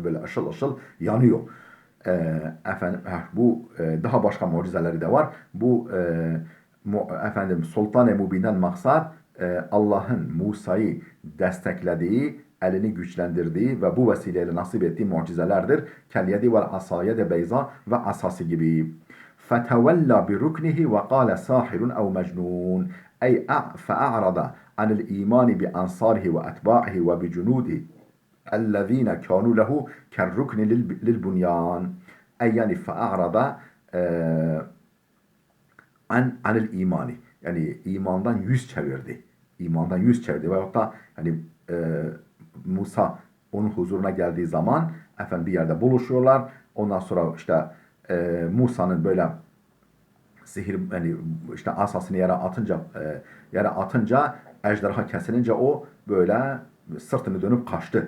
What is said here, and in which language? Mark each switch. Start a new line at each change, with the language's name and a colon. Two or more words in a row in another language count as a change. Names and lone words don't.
Turkish: Böyle ışıl ışıl yanıyor. Bu daha başka mucizeleri de var. Bu Sultan-ı Mubin'den maksat Allah'ın Musa'yı desteklediği, elini güçlendirdiği ve bu vesileyle nasip ettiği mucizelerdir.
Arabic: كاليد والعصا
Turkish: de beyza ve asası gibi.
Arabic: فَتَوَلَّى بِرُكْنِهِ وَقَالَ سَاحِرٌ اَوْ مَجْنُونَ أي فأعرض عن الإيمان بأنصاره وأتباعه وبجنوده الذين كانوا له كالركن للبنيان أي يعني فأعرض عن الإيمان.
Turkish: Yani imandan yüz çevirdi. İmandan yüz çevirdi. Veyahut da Musa onun huzuruna geldiği zaman bir yerde buluşuyorlar. Ondan sonra işte Musa'nın böyle sihir, yani işte asasını yere atınca ejderha kesilince o böyle sırtını dönüp kaçtı.